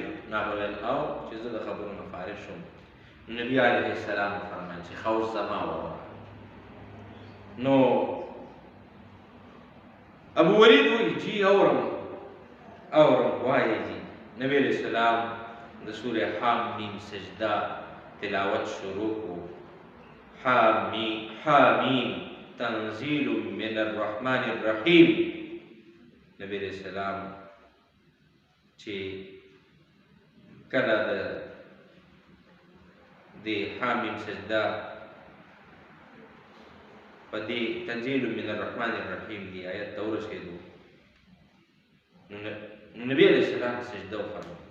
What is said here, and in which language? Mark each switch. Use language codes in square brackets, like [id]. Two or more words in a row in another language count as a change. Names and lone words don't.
[ps] ما وویل او چې زه د خبرو نه فارغ شوم. نبي [ar] علیه السلام [ps] وفرمیل چې ښه اوس زما واوره. نو ابو ولید وایي جی اورم وایي جی. نبی [ar] علیہ السلام [ps] د سورې حامیم سجده تلاوت شروع کو. [ar] حامیم تنزیل من الرحمن الرحیم. [ps] نبی [ar] علیہ السلام [ps] چې کله د حامیم سجده په دې [ar] تنزیل من الرحمن الرحیم [ps] دی آیت ته ورسېدو نو نبی [ar] علیہ السلام [ps] سجده وکړه.